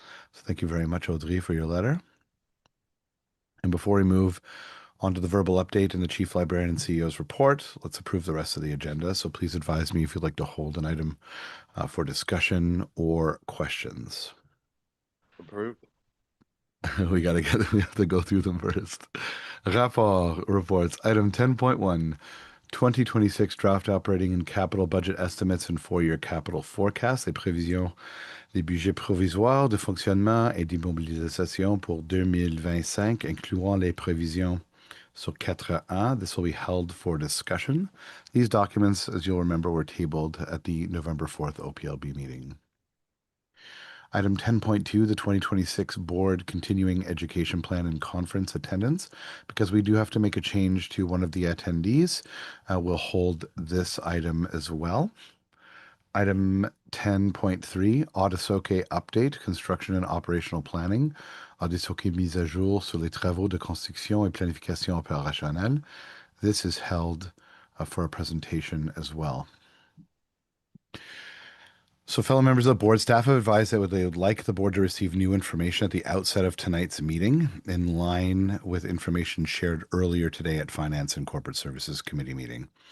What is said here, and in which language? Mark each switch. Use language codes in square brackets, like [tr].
[en] So thank you very much, Audrey, for your letter. And before we move on to the verbal update and the Chief Librarian and CEO's report, let's approve the rest of the agenda. So please advise me if you'd like to hold an item for discussion or questions. Approved. We have to go through them first. Rapport reports. Item 10.1, 2026 draft operating and capital budget estimates and four-year capital forecast, [fr] les prévisions des budgets provisoires de fonctionnement et d'immobilisation pour 2025, incluant les prévisions sur 4A. [en] This will be held for discussion. These documents, as you'll remember, were tabled at the November 4th OPLB meeting. Item 10.2, the 2026 Board Continuing Education Plan and Conference attendance. Because we do have to make a change to one of the attendees, we'll hold this item as well. Item 10.3, Audisoke Update, Construction and Operational Planning. [fr] Audisoke mise à jour sur les travaux de construction et planification opérationnelle. [en] This is held for a presentation as well. So fellow members of the board, staff have advised that they would like the board to receive new information at the outset of tonight's meeting, in line with information shared earlier today at Finance and Corporate Services Committee meeting.